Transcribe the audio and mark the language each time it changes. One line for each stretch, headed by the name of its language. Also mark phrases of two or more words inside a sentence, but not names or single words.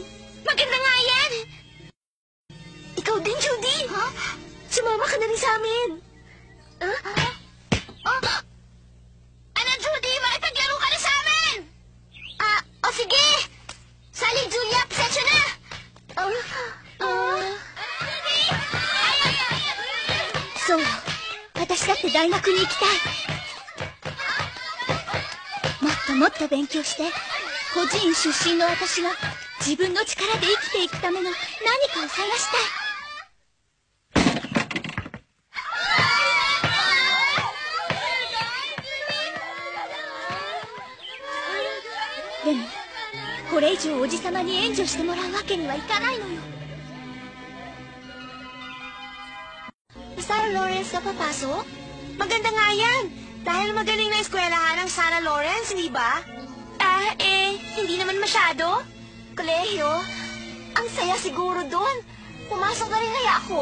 Filipino: Maganda nga yan! Ikaw din, Judy! Ha? Sumama ka na rin sa amin. Ano, Judy? Makipaglaro ka na sa amin! O sige! Sally, Julia, pasensya na!
Japanese: そう、私だって大学に行きたい。もっともっと勉強して、孤児院出身の私が自分の力で生きていくための何かを探したい。でも、これ以上おじさまに援助してもらうわけにはいかないのよ。
Filipino: Sarah Lawrence na papasok? Maganda nga yan. Dahil magaling na eskwelahan ang Sarah Lawrence, hindi ba? Hindi naman masyado. Kolehiyo? Ang saya siguro doon. Pumasok na rin kaya ako.